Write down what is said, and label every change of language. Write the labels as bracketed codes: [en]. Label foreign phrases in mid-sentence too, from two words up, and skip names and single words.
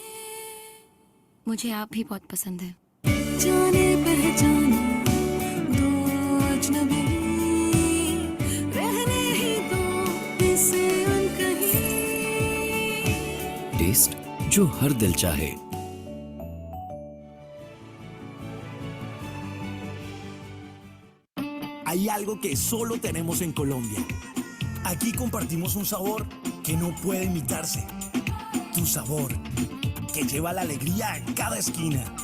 [hi] मुझे आप भी बहुत पसंद है। जाने पहचाने दो अजनबी, रहने ही दो इसे अनकही। टेस्ट जो हर दिल चाहे। [es] Hay algo que solo tenemos en Colombia. Aquí compartimos un sabor que no puede imitarse. Tu sabor, que lleva la alegría a cada esquina.